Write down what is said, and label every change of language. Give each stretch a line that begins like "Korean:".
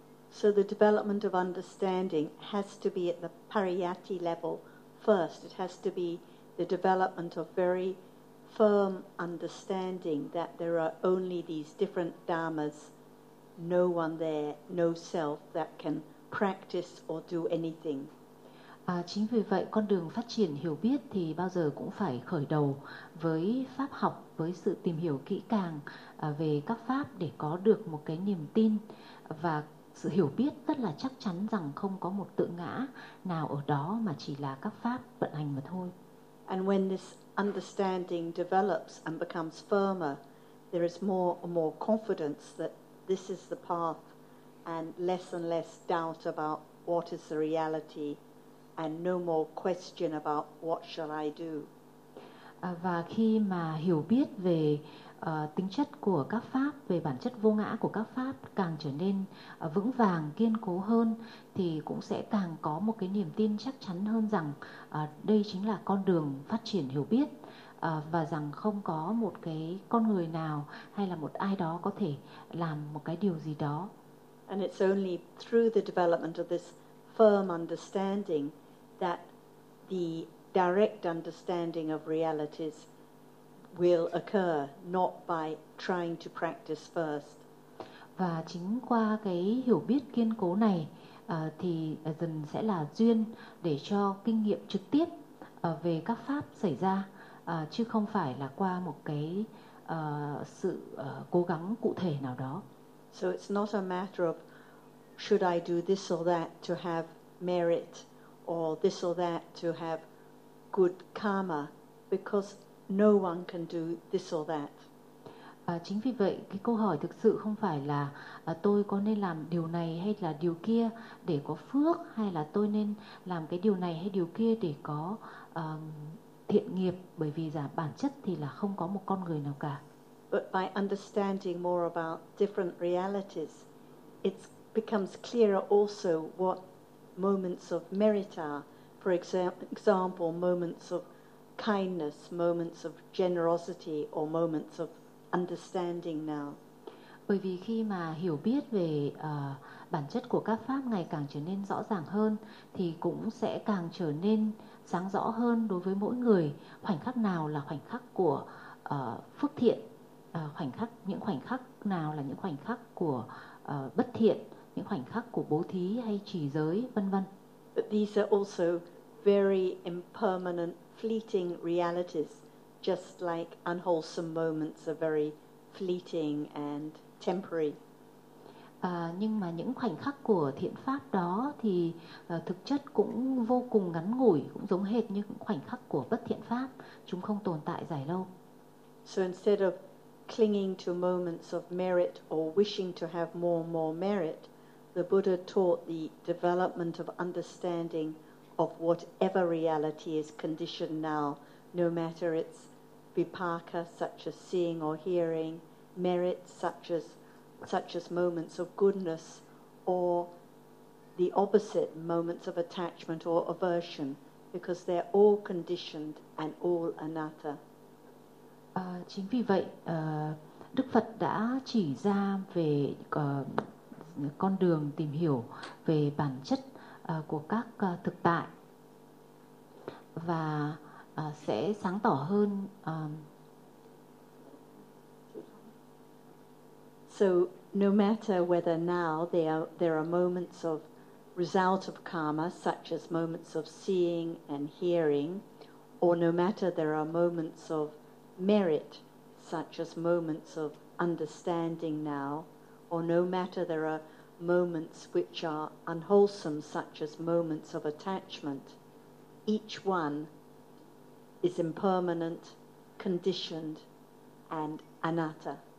English: So the development of understanding has to be at the Pariyatti level first. It has to be the development of very firm understanding that there are only these different dharmas, no one there, no self that can practice or do anything.
Vietnamese: Chính vì vậy, con đường phát triển hiểu biết thì bao giờ cũng phải khởi đầu với pháp học, với sự tìm hiểu kỹ càng về các pháp để có được một cái niềm tin và sự hiểu biết rất là chắc chắn rằng không có một tự ngã nào ở đó mà chỉ là các pháp vận hành mà thôi.
English: And when this understanding develops and becomes firmer, there is more and more confidence that this is the path and less doubt about what is the reality and no more question about what shall I do.
Vietnamese: Và khi mà hiểu biết về tính chất của các pháp, về bản chất vô ngã của các pháp càng trở nên vững vàng, kiên cố hơn thì cũng sẽ càng có một cái niềm tin chắc chắn hơn rằng đây chính là con đường phát triển hiểu biết và rằng không có một cái con người nào hay là một ai đó có thể làm một cái điều gì đó.
English: And it's only through the development of this firm understanding that the direct understanding of realities will occur, not by trying to practice first.
Vietnamese: Và chính qua cái hiểu biết kiên cố này thì dần sẽ là duyên để cho kinh nghiệm trực tiếp về các pháp xảy ra chứ không phải là qua một cái sự cố gắng cụ thể nào đó.
English: So it's not a matter of should I do this or that to have merit or this or that to have good karma, because no one can do this or that.
Vietnamese: Chính vì vậy, cái câu hỏi thực sự không phải là tôi có nên làm điều này hay là điều kia để có phước, hay là tôi nên làm cái điều này hay điều kia để có thiện nghiệp, bởi vì bản chất thì là không có một con người nào cả.
English: But by understanding more about different realities, it becomes clearer also what moments of merit are. For example, moments of kindness, moments of generosity, or moments of understanding now.
Vietnamese: Bởi vì khi mà hiểu biết về bản chất của các pháp ngày càng trở nên rõ ràng hơn, thì cũng sẽ càng trở nên sáng rõ hơn đối với mỗi người khoảnh khắc nào là khoảnh khắc của phước thiện, khoảnh khắc nào là những khoảnh khắc của bất thiện, những khoảnh khắc của bố thí hay trì giới, vân vân.
English: But these are also very impermanent, fleeting realities, just like unwholesome moments are very fleeting and temporary.
Vietnamese: Nhưng mà những khoảnh khắc của thiện pháp đó thì thực chất cũng vô cùng ngắn ngủi, cũng giống hệt như khoảnh khắc của bất thiện pháp, chúng không tồn tại dài lâu.
English: So instead of clinging to moments of merit or wishing to have more and more merit, the Buddha taught the development of understanding of whatever reality is conditioned now, no matter its vipaka, such as seeing or hearing, merit, such as moments of goodness, or the opposite, moments of attachment or aversion, because they're all conditioned and all anatta.
Vietnamese: Chính vì vậy, Đức Phật đã chỉ ra về con đường tìm hiểu về bản chất của các thực tại và sẽ sáng tỏ hơn.
English: So no matter whether now there are moments of result of karma, such as moments of seeing and hearing, or no matter there are moments of merit, such as moments of understanding now, or no matter there are moments which are unwholesome, such as moments of attachment, each one is impermanent, conditioned, and anatta.